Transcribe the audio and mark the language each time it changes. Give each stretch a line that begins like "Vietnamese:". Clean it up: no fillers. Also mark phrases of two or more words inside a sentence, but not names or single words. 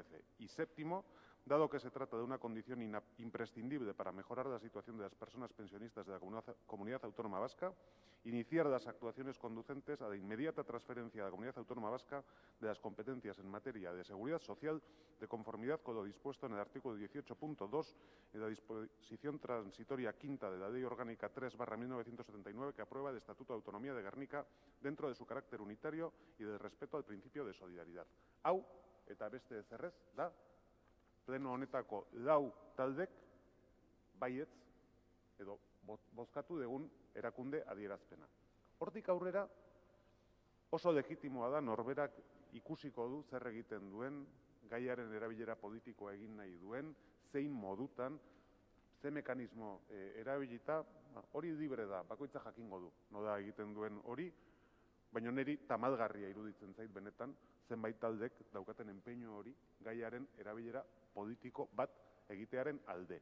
Spanish: Y séptimo, dado que se trata de una condición imprescindible para mejorar la situación de las personas pensionistas de la Comunidad Autónoma Vasca, iniciar las actuaciones conducentes a la inmediata transferencia a la Comunidad Autónoma Vasca de las competencias en materia de seguridad social de conformidad con lo dispuesto en el artículo 18.2 de la disposición transitoria quinta de la Ley Orgánica 3/1979 que aprueba el Estatuto de Autonomía de Gernika dentro de su carácter unitario y del respeto al principio de solidaridad.
Basque: Hau, eta beste ezerrez, da, pleno honetako lau taldek baietz edo bozkatu dugun erakunde adierazpena. Hortik aurrera oso legitimoa da norberak ikusiko du zer egiten duen, gaiaren erabilera politikoa egin nahi duen, zein modutan, ze mekanismo erabilita, hori libre da, bakoitza jakingo du, nola egiten duen hori, baina niri tamalgarria iruditzen zait benetan, zenbait taldek daukaten enpeinu hori gaiaren erabilera politiko bat egitearen alde.